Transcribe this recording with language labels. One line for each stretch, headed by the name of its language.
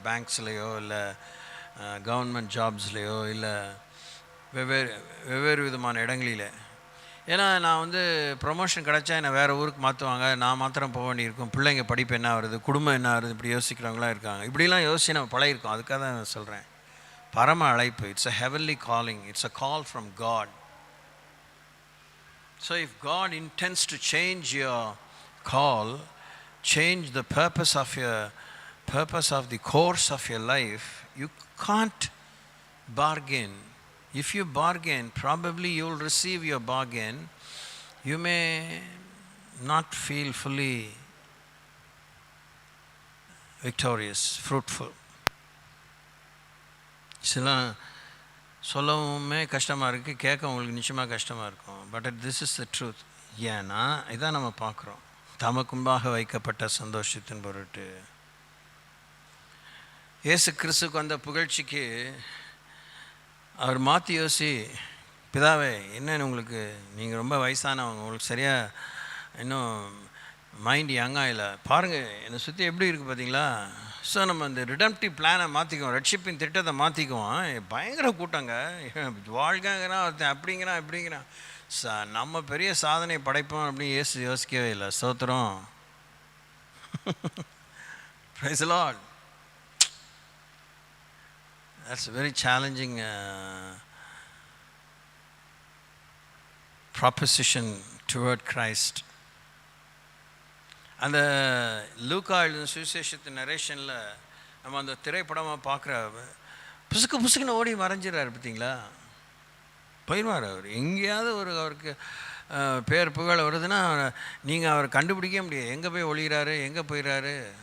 Tamil: பேங்க்ஸ்லேயோ இல்லை கவர்மெண்ட் ஜாப்ஸ்லேயோ இல்லை வெவ்வேறு விதமான இடங்களில். ஏன்னா நான் ப்ரொமோஷன் கிடச்சா என்னை வேறு ஊருக்கு மாற்றுவாங்க, நான் மாத்திரம் போக வேண்டியிருக்கும், பிள்ளைங்க படிப்பு என்ன வருது, குடும்பம் என்ன வருது, இப்படி யோசிக்கிறவங்களாம் இருக்காங்க. இப்படிலாம் யோசிச்சு நம்ம பழகிருக்கோம். அதுக்காக தான் நான் சொல்கிறேன், பரம அழைப்பு.
English: It's a heavenly calling, it's a call from God. So if God intends to change your call, change the purpose of the course of your life, you can't bargain. If you bargain, probably you will receive your bargain. You may not feel fully victorious, fruitful.
Tamil: சொல்லவுமே கஷ்டமாக இருக்குது, கேட்க உங்களுக்கு நிச்சயமாக கஷ்டமாக இருக்கும். But this is the truth. ஏன்னா இதான் நம்ம பார்க்குறோம், தமக்கு முன்பாக வைக்கப்பட்ட சந்தோஷத்தின் பொருட்டு. இயேசு கிறிஸ்துக்கு வந்த புகழ்ச்சிக்கு அவர் மாற்றி யோசி, பிதாவே என்னன்னு உங்களுக்கு, நீங்கள் ரொம்ப வயசானவங்க, உங்களுக்கு சரியாக இன்னும் மைண்ட் யங்காக இல்லை, பாருங்கள் என்னை சுற்றி எப்படி இருக்குது பார்த்தீங்களா. ஸோ நம்ம இந்த ரிடம்ப்டிவ் பிளானை மாற்றிக்குவோம், ரட்சிப்பின் திட்டத்தை மாற்றிக்குவோம். பயங்கர கூட்டங்க, வாழ்க்கைங்கிறான் ஒருத்தன், அப்படிங்கிறான் இப்படிங்கிறான். நம்ம பெரிய சாதனை படைப்போம் அப்படின்னு யோசிக்கவே இல்லை. ஸ்தோத்திரம்.
English: Praise the Lord. That's a very challenging proposition toward Christ.
Tamil: அந்த லூக்கா எழுதின சுவிசேஷத்தின் நரேஷனில் நம்ம அந்த திரைப்படமாக பார்க்குற புசுக்குன்னு ஓடி மறைஞ்சிடறாரு பார்த்தீங்களா. போயிடுவார் அவர். எங்கேயாவது அவருக்கு பேர் புகழ் வருதுன்னா நீங்கள் அவரை கண்டுபிடிக்க முடியாது, எங்கே போய் ஒளிகிறாரு, எங்கே போயிடுறாரு.